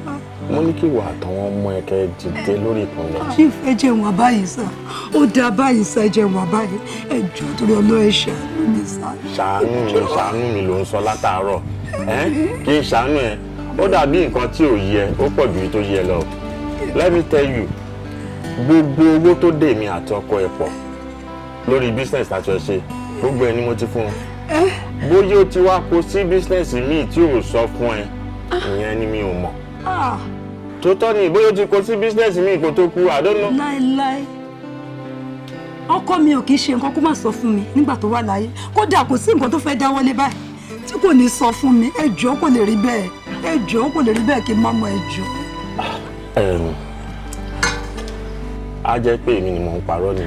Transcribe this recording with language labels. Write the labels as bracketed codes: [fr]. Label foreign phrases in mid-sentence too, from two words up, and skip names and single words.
[yo] Mo ní kí wà àtàwọn ọmọ ẹ̀kẹ́ dìde lórí ìkànnì. Chief ẹ jẹ́ wọn báyìí sá. Ó dáa báyìí sá ẹ jẹ́ wọn báyìí. Ẹ jọ̀ọ́ torí Ọlọ́run ṣàánú mi sá. Ṣàánú mi ló ń sọ látàárọ̀. Kí n ṣàánú ẹ. Ó dàbí nǹkan tí ò yẹ, ó pọ̀ ju tó yẹ lọ. [en] Let me tell you, [yo] gbogbo owó tó dè mí àti ọkọ ẹ̀ pọ̀ lórí business àti ọ̀ṣẹ́, gbogbo ẹ̀ ni mo ti fún un. Bóyá ó ti wá kó sí business míì tí ò sọ fún ẹ, ìyẹn ni mi ò mọ̀. Tótọ́ ni bóyá ó ti kó sí business míì kó tó kú, [en] I don't know. [yo] Láíláí. Ọkọ mi ò kì í ṣe nǹkan kó má sọ fún mi nígbà tó wà láyé. Kódà kò sí nǹkan tó fẹ́ dáwọ́lé báyìí tí kò ní sọ fún mi. Ẹ jọ̀ọ́ kò lè rí bẹ́ẹ̀. Ẹ jọ̀ọ́ kò lè rí bẹ́ẹ̀ kí n má mọ ẹ jọ̀ọ́. A jẹ́ pé èmi ni mò ń parọ́ nìyẹn.